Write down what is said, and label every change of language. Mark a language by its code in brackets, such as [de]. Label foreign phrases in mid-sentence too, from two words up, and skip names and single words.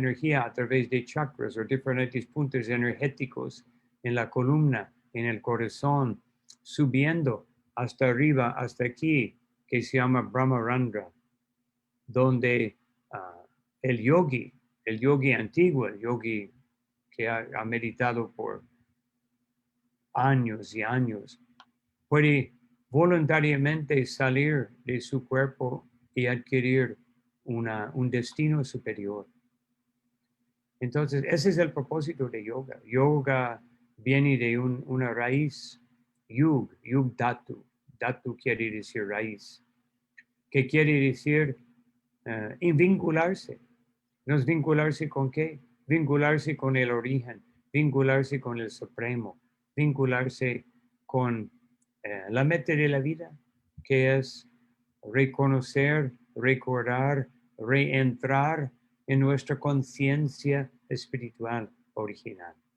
[es] energía a través de chakras o diferentes puntos energéticos en la columna, en el corazón, subiendo hasta arriba, hasta aquí, que se llama Brahmarandra, donde el yogi antiguo, el yogi que ha meditado por años y años, puede voluntariamente salir de su cuerpo y adquirir un destino superior. Entonces, ese es el propósito de yoga. Yoga viene de una raíz, [sa] yug dhatu. [es] Dhatu quiere decir raíz, que quiere decir vincularse. ¿No es vincularse con qué? Vincularse con el origen, vincularse con el supremo, vincularse con la meta de la vida, que es reconocer, recordar, reentrar en nuestra conciencia espiritual original.